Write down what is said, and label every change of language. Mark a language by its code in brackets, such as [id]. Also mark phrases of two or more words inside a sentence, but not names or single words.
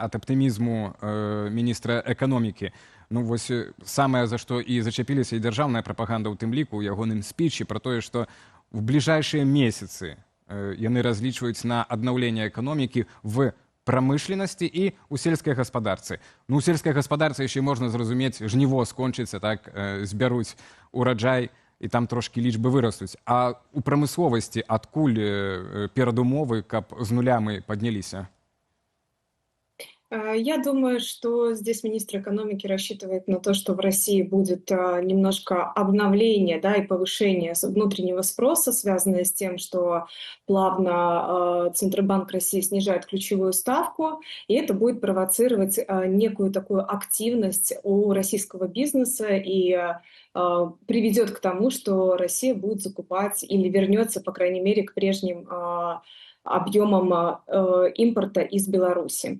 [be] Ад аптымізму міністра эканомікі. Ну, вось самае, за што і зачапіліся і дзяржаўная прапаганда ў тым ліку, у ягоным спічы, пра тое, што в бліжэйшыя месяцы яны разлічваюць на аднаўленне эканомікі в прамышленасці і ў сельскай гаспадарцы. Ну, у сельскай гаспадарцы яшчэ можна зразумець, жніво скончыцца, так, збяруць ураджай, і там трошкі лічбы вырастуць. А у прамысловасці адкуль перадумовы, каб з нуля мы падняліся? [ru] Я думаю, что здесь министр экономики рассчитывает на то, что в России будет немножко обновление, да, и повышение внутреннего спроса, связанное с тем, что плавно Центробанк России снижает ключевую ставку, и это будет провоцировать некую такую активность у российского бизнеса и приведет к тому, что Россия будет закупать или вернется, по крайней мере, к прежним объемам импорта из Беларуси.